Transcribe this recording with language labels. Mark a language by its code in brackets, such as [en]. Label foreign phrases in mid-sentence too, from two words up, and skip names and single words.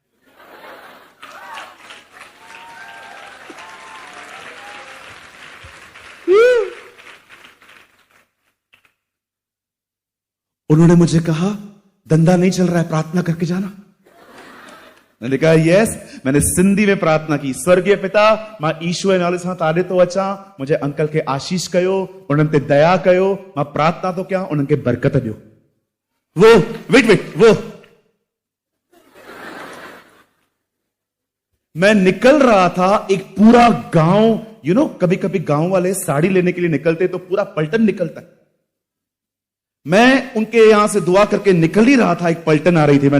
[hi] उन्होंने मुझे कहा धंधा नहीं चल रहा है, प्रार्थना करके जाना। मैंने कहा यस। मैंने सिंधी में प्रार्थना की। [sd] स्वर्गीय पिता, मां ईश्वर नाले सां ताड़े तो अचा, [hi] मुझे अंकल के [sd] आशीष कयो, उन्हनि ते दया कयो, मां प्रार्थना तो क्या उन्हनि खे बरकत ॾियो। [hi] वो वेट वो मैं निकल रहा था, एक पूरा गांव, कभी कभी गांव वाले साड़ी लेने के लिए निकलते तो पूरा पलटन निकलता है। मैं उनके यहां से दुआ करके निकल ही रहा था, एक पलटन आ रही थी।